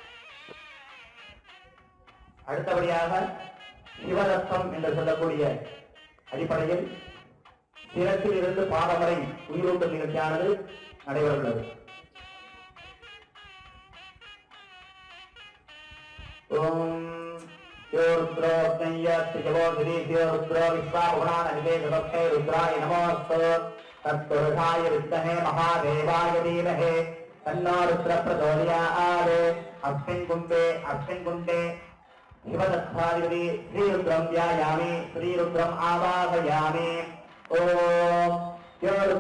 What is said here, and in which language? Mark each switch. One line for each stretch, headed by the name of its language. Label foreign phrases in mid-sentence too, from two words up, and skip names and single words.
Tamil: அடுத்தபடியாக சிவரத்தம் என்று சொல்லக்கூடிய அடிப்படையில் சிரத்தில் இருந்து பாதம் வரை உயிரூட்டும் நிகழ்ச்சியானது நடைபெறுகிறது.
Sanskrit: ஓம் रुद्राय नमोस्तु तत्पुरुषाय विद्महे महादेवाय धीमहि तन्नो रुद्रः प्रचोदयात् अस्मिन् कुण्डे शिवदत्तादिपति श्रीरुद्रं ध्यायामि श्रीरुद्रम् आवाहयामि ओम यो